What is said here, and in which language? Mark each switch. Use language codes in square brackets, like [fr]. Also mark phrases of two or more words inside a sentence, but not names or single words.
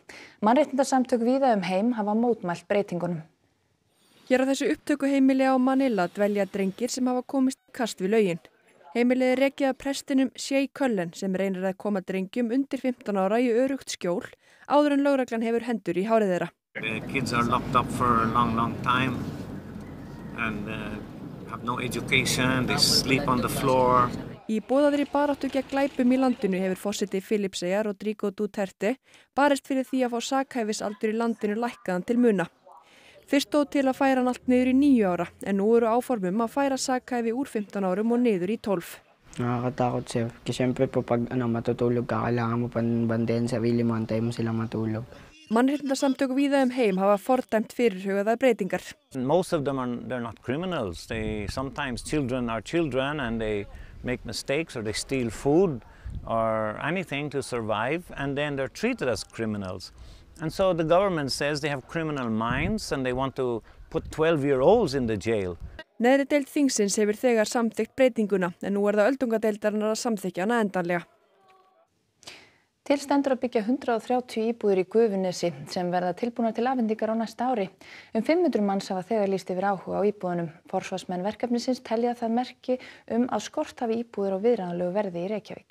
[is] Mannréttindasamtök víða heim hafa mótmælt breytingunum. Hér á þessu upptökuheimili á Manila dvelja drengir sem hafa komist í kast við lögin. Heimilið rekið af prestinum Shea Cullen sem reynir að koma drengjum undir 15 ára í öruggt skjól áður en lögreglan hefur hendur í hárið þeirra. [en] The kids are locked up for a long time and have no education, they sleep on the floor. [is] Í boðaðri baráttu gegn glæpum í landinu hefur forseti Filippseyja Rodrigo Duterte barist fyrir því að fá sakhæfisaldur í landinu lækkaðan til muna. Fyrst stóð til að færa hann allt niður í 9 ára en nú eru áformum að færa sakhæfi úr 15 árum og niður í 12. [tl] Nakakatakot sir. Kasi syempre po pag matutulog ka, kailangan mo panbantayan sarili mo, antayin mo sila matulog. [is] Mannréttindasamtök víða heim hafa fordæmt fyrirhugaðar breytingar. [en] Most of them they're not criminals. Sometimes children are children and they make mistakes or they steal food or anything to survive and then they're treated as criminals. And so the government says they have criminal minds and they want to put 12-year-olds in the jail. [is] Neðri deild þingsins hefur þegar samþykkt breytinguna en nú það öldungadeildarinnar að samþykkja hana endanlega. Til stendur að byggja 130 íbúðir í Gufunesi sem verða tilbúnar til afhendingar á næsta ári. 500 manns hafa þegar lýst yfir áhuga á íbúðunum. Forsvarsmenn verkefnisins telja það merki að skort hafi íbúðir á viðráðanlegu verði í Reykjavík.